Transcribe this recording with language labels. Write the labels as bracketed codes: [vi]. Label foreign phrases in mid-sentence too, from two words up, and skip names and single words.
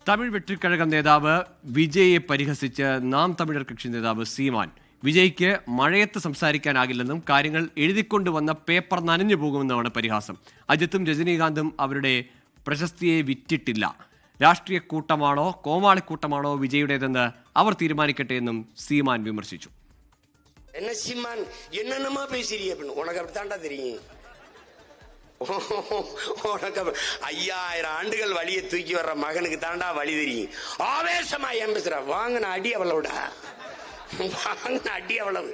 [ml] തമിഴ് വെട്ടിക്കഴകം നേതാവ് വിജയെ പരിഹസിച്ച് നാം തമിഴർ കക്ഷി നേതാവ് സീമാൻ വിജയ്ക്ക് മഴയത്ത് സംസാരിക്കാനാകില്ലെന്നും കാര്യങ്ങൾ എഴുതിക്കൊണ്ടുവന്ന പേപ്പർ നനഞ്ഞു പോകുമെന്നുമാണ് പരിഹാസം. അജിത്തും രജനീകാന്തും അവരുടെ പ്രശസ്തിയെ വിറ്റിട്ടില്ല. രാഷ്ട്രീയ കൂട്ടമാണോ കോമാളിക്കൂട്ടമാണോ വിജയുടേതെന്ന് അവർ തീരുമാനിക്കട്ടെ എന്നും സീമാൻ വിമർശിച്ചു. [ta] என்ன சீமான் என்னென்னமா பேசுறீங்க அப்படின்னு உனக்கு அப்படித்தாண்டா தெரியும். உனக்கு 5000 ஆண்டுகள் வழியை தூக்கி வர்ற மகனுக்கு தாண்டா வழி தெரியும். ஆவேசமா ஏன் பேசுற? வாங்கின அடி அவ்வளவுடா, வாங்கின அடி அவ்வளவு.